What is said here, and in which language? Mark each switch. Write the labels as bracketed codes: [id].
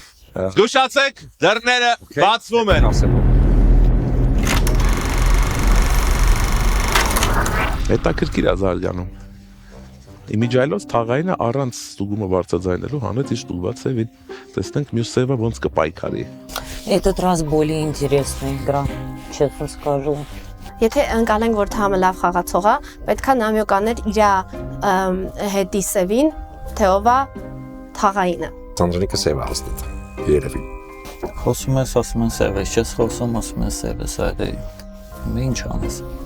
[hy] Զգուշացեք, դռները բացվում են։ Հետաքրքիր է զարգանում։ Իմիջայլոց թաղայինը առանց ստուգումը բարձրաձայնելու հանեց իր ստուգված սևին։ Տեսնենք մյուս սևը ոնց կպայքարի։ [ru] Этот раз более интересная игра, честно скажу. [hy] Եթե ընկալենք, որ Թամը լավ խաղացող է, պետքա նամյոկաներ իր հետի սևին, թե ով է թաղայինը։ Անդրանիկը սև է հաստատ, երևի։ Խոսում ես, ասում են սև ես, չես խոսում, ասում են սև ես, այդե ինչ անես։